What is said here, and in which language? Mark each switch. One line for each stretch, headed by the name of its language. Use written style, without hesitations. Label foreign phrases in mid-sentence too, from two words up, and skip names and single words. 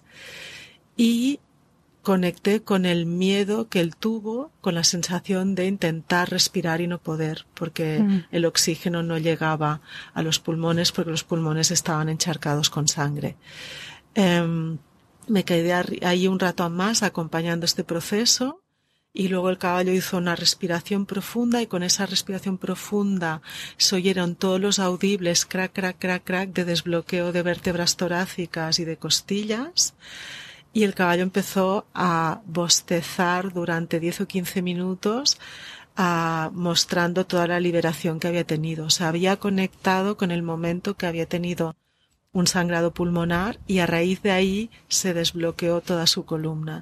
Spanish: Y conecté con el miedo que él tuvo, con la sensación de intentar respirar y no poder, porque el oxígeno no llegaba a los pulmones, porque los pulmones estaban encharcados con sangre. Me quedé ahí un rato más acompañando este proceso y luego el caballo hizo una respiración profunda y con esa respiración profunda se oyeron todos los audibles crac, crac, crac, crac de desbloqueo de vértebras torácicas y de costillas. Y el caballo empezó a bostezar durante 10 o 15 minutos, mostrando toda la liberación que había tenido. O sea, había conectado con el momento que había tenido un sangrado pulmonar y a raíz de ahí se desbloqueó toda su columna.